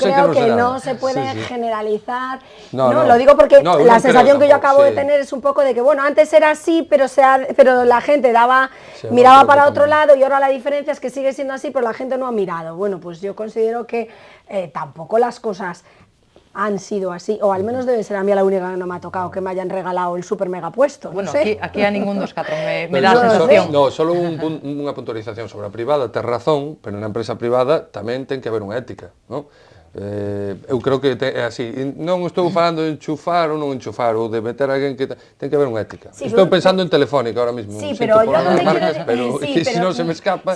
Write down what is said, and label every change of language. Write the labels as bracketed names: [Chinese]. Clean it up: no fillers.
[Spanish] yo creo que no se puede generalizar. No, lo digo porque la sensación que yo acabo de tener es un poco de que, bueno, antes era así, pero la gente miraba para otro lado y ahora la diferencia es que sigue siendo así, pero la gente no ha mirado. Bueno, pues yo considero que tampoco las cosas han sido así, o al menos debe ser a mí la única que no me ha tocado que me hayan regalado el super mega puesto. Bueno, no sé. [Galician] aquí a ningún dos catro me dá a sensación. No, solo unha puntualización sobre a privada, ten razón, pero na empresa privada tamén ten que haber unha ética, non? Eu creo que é así, non estou falando de enchufar ou non enchufar, ou de meter a alguén que ten que haber unha ética. Sí, estou pensando en Telefónica [Spanish] ahora mismo, sí, pero yo donde marcas, pero si non se me escapa.